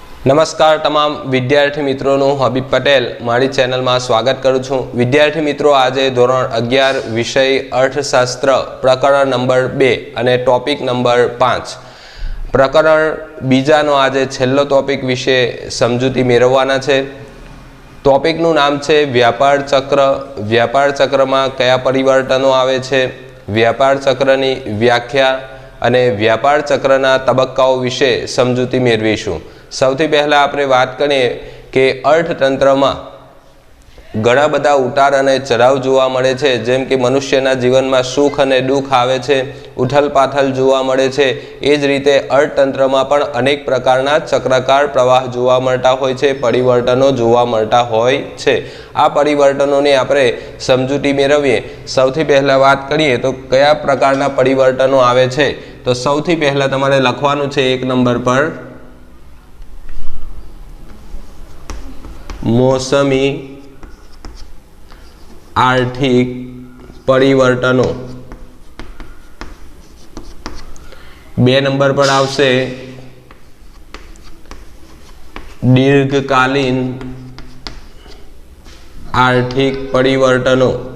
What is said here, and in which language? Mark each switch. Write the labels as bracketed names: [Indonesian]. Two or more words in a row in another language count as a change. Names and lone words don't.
[Gujarati] નમસ્કાર તમામ વિદ્યાર્થી મિત્રો હબીબ પટેલ મારી ચેનલમાં સ્વાગત કરું છું। વિદ્યાર્થી મિત્રો આજ ધોરણ 11 વિષય અર્થશાસ્ત્ર પ્રકરણ નંબર 2 અને ટોપિક નંબર 5 પ્રકરણ બીજાનો આજ છેલ્લો ટોપિક વિશે સમજૂતી મેળવવાના છે। ટોપિકનું નામ છે વ્યાપાર ચક્ર। વ્યાપાર ચક્રમાં કયા પરિવર્તનો આવે છે, વ્યાપાર ચક્રની વ્યાખ્યા અને વ્યાપાર ચક્રના તબક્કાઓ વિશે સમજૂતી મેળવીશું। સૌથી પહેલા આપણે વાત કરીએ કે અર્થતંત્રમાં ઘણા બધા ઉતાર અને ચઢાવ જોવા મળે છે। જેમ કે મનુષ્યના જીવનમાં સુખ અને દુઃખ આવે છે, ઉથલ પાથલ જોવા મળે છે। એ જ રીતે અર્થતંત્રમાં પણ અનેક પ્રકારના ચક્રાકાર પ્રવાહ જોવા મળતા હોય છે, પરિવર્તનો જોવા મળતા હોય છે। આ પરિવર્તનો આપણે સમજૂતી મેળવીએ। સૌથી પહેલા વાત કરીએ તો કયા પ્રકારના પરિવર્તનો આવે છે, તો સૌથી પહેલા તમારે લખવાનું છે 1 નંબર પર મોસમી આર્થિક પરિવર્તનો। 2 નંબર પર આવશે દીર્ઘકાલીન આર્થિક પરિવર્તનો।